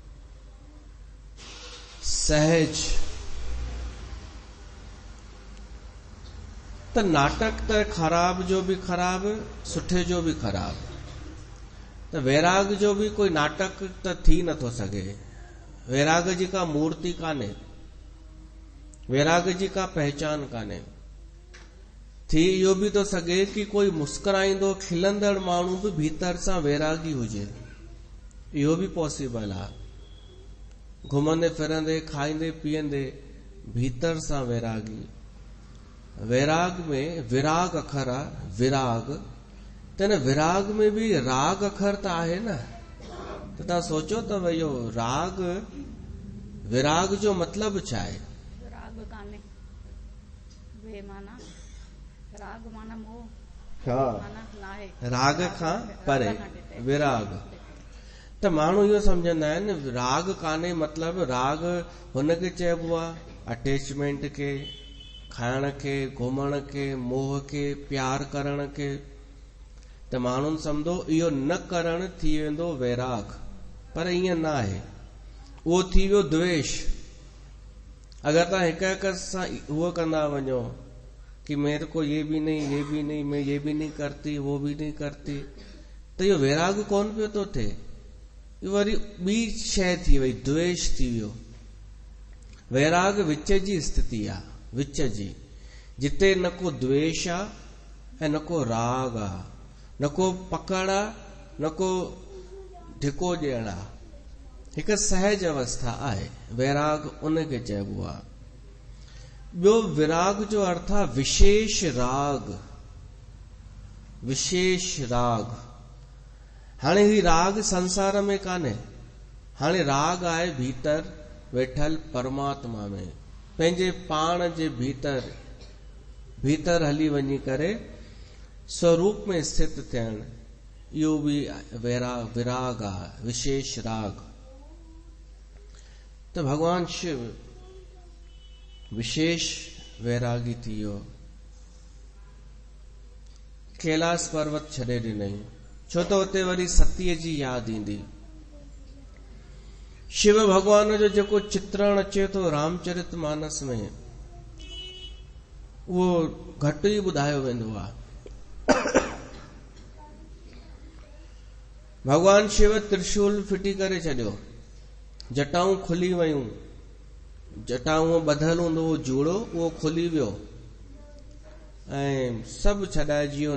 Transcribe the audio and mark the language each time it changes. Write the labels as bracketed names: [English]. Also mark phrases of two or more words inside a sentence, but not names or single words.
[Sindhi] सहज त नाटक त ख़राब जो बि ख़राब, सुठे जो बि ख़राब। त वैराग जो बि कोई नाटक त थी नथो सघे। वैराग जी का मूर्ति कान्हे, वैराग जी का पहचान कान्हे। थी इहो बि थो सघे कि कोई मुस्कुराईंदो खिलंदड़ माण्हू बि भीतर सां वैरागी हुजे। इहो बि पॉसिबल आहे। घुमंदे फिरंदे खाईंदे पीअंदे भीतर सां वैरागी। वैराग में विराग अखर आहे, विराग। त न विराग में बि राग अखर त आहे न। त तव्हां सोचो त भई इहो राग, विराग जो मतिलबु छा आहे? राग कान्हे, वे माना राग माना मोह। हाँ, राग खां परे विराग। त माण्हू इहो सम्झंदा आहिनि राग कान्हे मतिलबु राग हुनखे चइबो आहे अटैचमेंट खे, खाइण खे, घुमण खे, मोह खे, प्यार करण खे। त माण्हुनि सम्झो इहो न करण थी वेंदो वैराग, पर ईअं न आहे। उहो थी वियो द्वेष। अगरि तव्हां हिक हिक सां उहो कंदा वञो कि [Hindi] मेरे को ये भी नहीं, ये भी नहीं, मैं ये भी नहीं करती, वो भी नहीं करती, [Sindhi] त इहो वैराग कोन पियो थो थिए। इहो वरी ॿी शइ थी वई, द्वेष थी वियो। वैराग विच जी स्थिति आहे, विच जी, जिते न को द्वेष आहे ऐं न को राग आहे, न को पकड़ आहे, न को धिको ॾियण आहे। हिकु सहज अवस्था आहे, वैराग उनखे चइबो आहे। ॿियो विराग जो अर्थ आहे विशेष राग। विशेष राग। हाणे ही राग संसार में कान्हे। हाणे राग आहे भीतर वेठल परमात्मा में, पंहिंजे पाण जे भीतर हली वञी करे स्वरूप में स्थित थियण। इहो बि विराग आहे, विशेष राग। त भगवान शिव विशेष वैरागी थी वियो। कैलाश पर्वत छॾे ॾिनई, छो त उते वरी सतीअ जी यादि ईंदी। शिव भगवान जो जेको चित्रण अचे थो रामचरित मानस में, उहो घटि ई ॿुधायो वेंदो आहे। भगवान शिव त्रिशूल फिटी करे छॾियो, जटाऊं खुली वयूं, जटाऊं ॿधल हूंदो हो जूड़ो, उहो खुली वियो ऐं सभु छॾाइजी वियो।